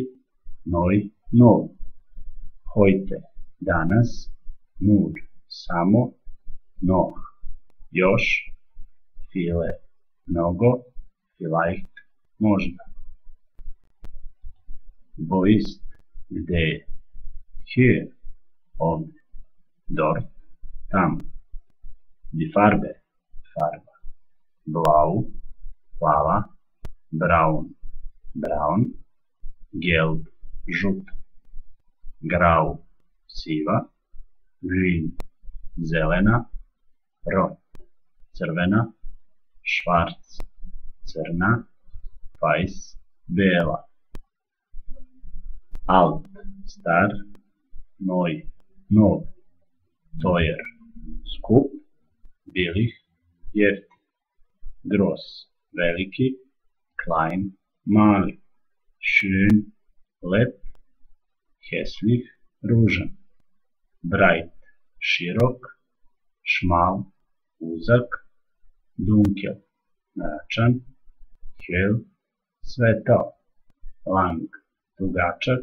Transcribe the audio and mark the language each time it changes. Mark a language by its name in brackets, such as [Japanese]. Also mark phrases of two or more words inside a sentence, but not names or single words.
[German] Neu, nov. Heute, danas. Nur, samo. Noch, još. Viele, mnogo. Vielleicht, možda. Wo ist, [Serbian] gde je. [German] Hier, ovdje. Dort, tam. Die Farbe, farba. Blau, plava. Braun, braun. Gelb, žut. Grau, siva. Grün, zelena. Rot, crvena. Schwarz, crna. Weiß, bela. Alt, star. Neu, nov. Teuer, [Serbian] skup. [German] Billig, jeftin. Gross, veliki. Klein, mali. Schön, lep. Hässlich, ružan. Breit, širok. Schmal, uzak. Dunkel, mračan. Hell, svetao. Lang, dugačak.